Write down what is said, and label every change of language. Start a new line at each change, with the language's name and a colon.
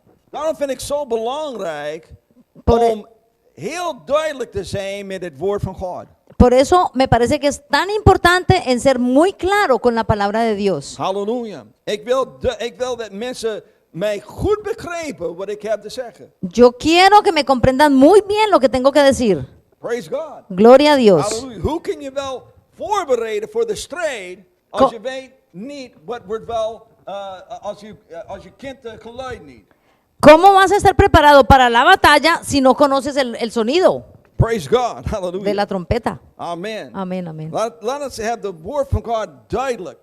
Dutch: Daarom vind ik zo belangrijk om heel duidelijk te zijn met het woord van God.
Spanish: Por eso me parece que es tan importante en ser muy claro con la palabra de Dios. Halleluja.
Dutch: Ik wil dat mensen mij goed begrijpen wat ik heb te zeggen.
Spanish: Yo quiero que me comprendan muy bien lo que tengo que decir.
English: Praise God.
Spanish: Gloria a Dios. Halleluja.
Dutch: Hoe kun je wel voorbereiden voor de strijd als je weet niet wat wordt wel, als je kent het geluid niet?
Spanish: ¿Cómo vas a estar preparado para la batalla si no conoces el sonido
English: Praise God.
Spanish: de Hallelujah. la trompeta? Amen. Amén, amén.
English: Let us have the word from God
Dutch: duidelijk.